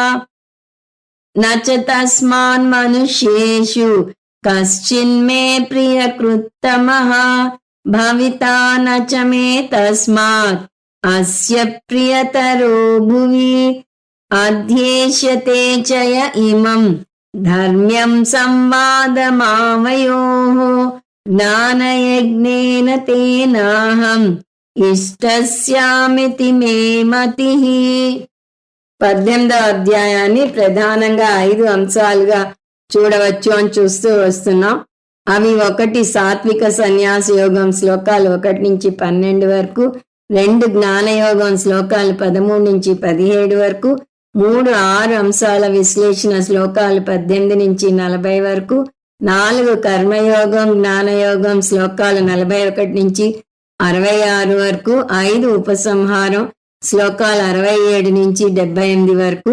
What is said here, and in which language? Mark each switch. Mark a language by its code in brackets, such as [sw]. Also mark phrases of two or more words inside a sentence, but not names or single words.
[sa] न च तस्मान् मनुष्येषु कश्चिन्मे प्रियकृत्तमः भविता न च मे तस्मात् अस्य प्रियतरो भुवि. अध्येष्यते च य इमं धर्म्यं संवादमावयोः ज्ञानयज्ञेन तेनाहम् इष्टस्यामिति मे मतिः. [te] 18వ అధ్యాయాన్ని ప్రధానంగా 5 అంశాలుగా చూడవచ్చు అని చూస్తూ వస్తున్నాం. అవి 1 సాత్విక సన్యాస యోగం శ్లోకాలు 1 నుంచి 12 వరకు, 2 జ్ఞానయోగం శ్లోకాలు 13 నుంచి 17 వరకు, 3 6 అంశాల విశ్లేషణ శ్లోకాలు 18 నుంచి 40 వరకు, 4 కర్మయోగం జ్ఞానయోగం శ్లోకాలు 41 నుంచి 66 వరకు, 5 ఉపసంహారం శ్లోకాలు 67 నుంచి 78 వరకు.